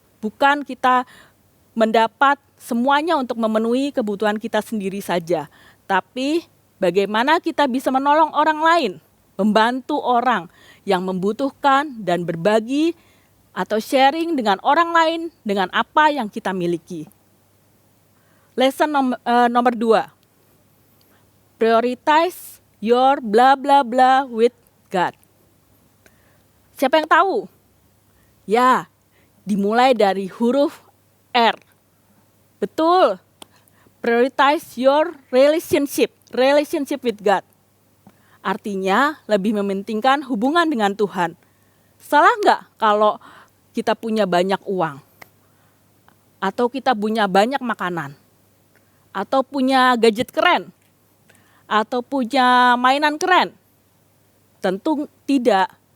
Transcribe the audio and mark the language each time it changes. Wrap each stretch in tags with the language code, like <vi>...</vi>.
<id>Bukan kita mendapat semuanya untuk memenuhi kebutuhan kita sendiri saja. Tapi bagaimana kita bisa menolong orang lain, membantu orang yang membutuhkan dan berbagi atau sharing dengan orang lain dengan apa yang kita miliki. Lesson nomor 2.</id> <en>Prioritize your bla bla bla with God.</en> <id>Siapa yang tahu? Ya, dimulai dari huruf R. Betul.</id> <en>Prioritize your relationship with God.</en> <id>Artinya lebih mementingkan hubungan dengan Tuhan. Salah nggak kalau kita punya banyak uang? Atau kita punya banyak makanan? Atau punya gadget keren? Atau punya mainan keren? Tentu tidak.</id>